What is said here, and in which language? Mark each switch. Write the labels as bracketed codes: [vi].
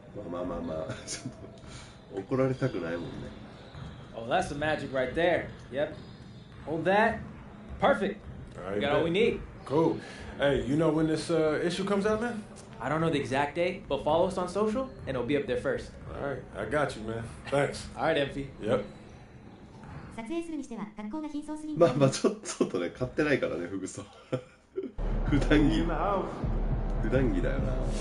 [ja] まあちょっと怒られたくないもんね。 [en] Oh, that's the magic right there. Yep. Hold that. Perfect. All right, We got all we need. Cool. Hey, you know when this issue comes out, man? I don't know the exact date, but follow us on social, and it'll be up there first. All right. I got you, man. Thanks. All right, MP. Yep. [ja] 撮影するにしては学校が貧相すぎる。まあちょっとね、買ってないからね、服装。普段着だよな。